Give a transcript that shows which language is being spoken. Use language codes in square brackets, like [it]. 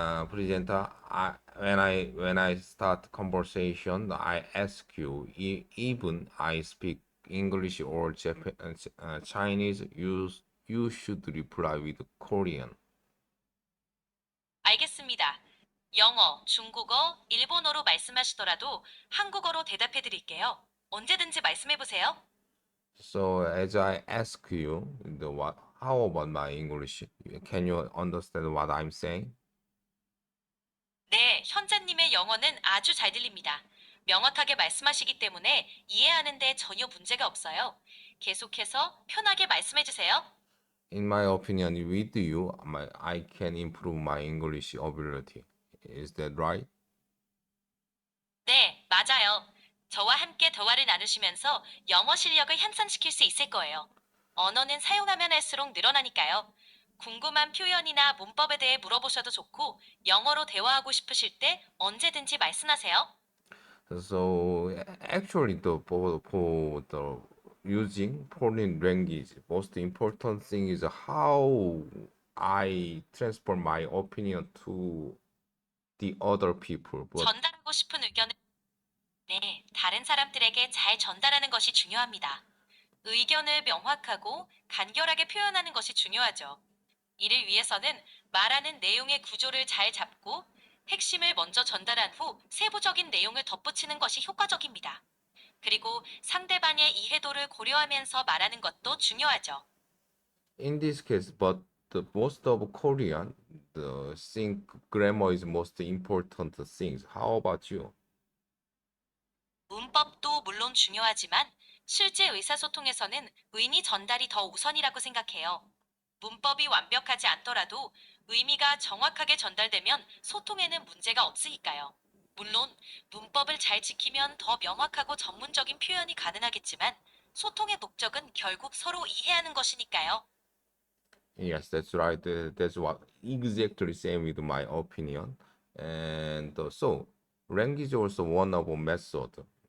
[en] Presenter, when I start conversation, I ask you even I speak English or Chinese. You should reply with Korean. [ko] 알겠습니다. 영어, 중국어, 일본어로 말씀하시더라도 한국어로 대답해 드릴게요. 언제든지 말씀해 보세요. [en] So as I ask you, how about my English? Can you understand what I'm saying? [ko] 네, 현자님의 영어는 아주 잘 들립니다. 명확하게 말씀하시기 때문에 이해하는데 전혀 문제가 없어요. 계속해서 편하게 말씀해 주세요. [en] In my opinion, with you, I can improve my English ability. Is that right? [ko] 네, 맞아요. 저와 함께 대화를 나누시면서 영어 실력을 향상시킬 수 있을 거예요. 언어는 사용하면 할수록 늘어나니까요. 궁금한 표현이나 문법에 대해 물어보셔도 좋고, 영어로 대화하고 싶으실 때 언제든지 말씀하세요. [en] So actually, for the using foreign language, most important thing is how I transfer my opinion to the other people. But [ko] 전달하고 싶은 의견을 네, 다른 사람들에게 잘 전달하는 것이 중요합니다. 의견을 명확하고 간결하게 표현하는 것이 중요하죠. 이를 위해서는 말하는 내용의 구조를 잘 잡고 핵심을 먼저 전달한 후 세부적인 내용을 덧붙이는 것이 효과적입니다. 그리고 상대방의 이해도를 고려하면서 말하는 것도 중요하죠. [en] in this case, but the most of Korean, the think grammar is most important things. How about you? [ko] 문법도 물론 중요하지만 실제 의사소통에서는 의미 전달이 더 우선이라고 생각해요. 문법이 완벽하지 않더라도 의미가 정확하게 전달되면 소통에는 문제가 없으니까요. 물론 문법을 잘 지키면 더 명확하고 전문적인 표현이 가능하겠지만 소통의 목적은 결국 서로 이해하는 것이니까요. [en] Yes, that's right. That's what exactly same with my opinion. And so language also one of a method.